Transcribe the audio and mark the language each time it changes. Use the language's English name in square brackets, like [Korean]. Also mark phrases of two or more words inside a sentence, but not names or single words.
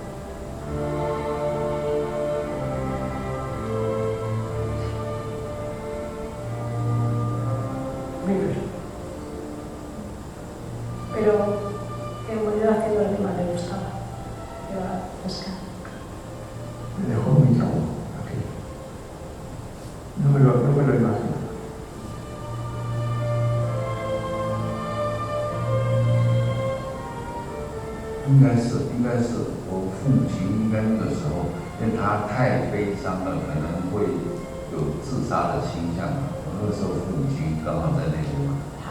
[Spanish] Pero que murió haciendo lo que más le gustaba, que era pescar. Me dejó muy traumado aquello. No me lo imagino. [Chinese] 应该是我父母亲应该那个时候，因为他太悲伤了，可能会有自杀的倾向。我那个时候父母亲刚好在那边嘛。他